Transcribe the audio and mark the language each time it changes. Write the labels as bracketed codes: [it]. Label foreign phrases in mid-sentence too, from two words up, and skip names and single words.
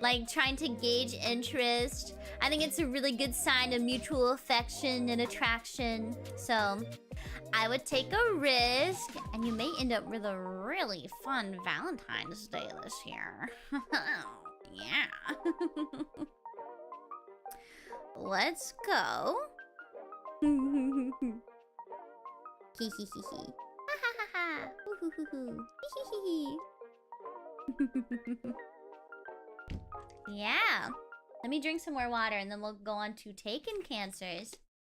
[en] like trying to gauge interest. I think it's a really good sign of mutual affection and attraction. So I would take a risk, and you may end up with a really fun Valentine's Day this year. Yeah. Let's go. Hee hee hee hee. Ha ha ha ha. Hoo hoo hoo hoo. Hee hee hee. Yeah. Let me drink some more water and then we'll go on to Taken Cancers.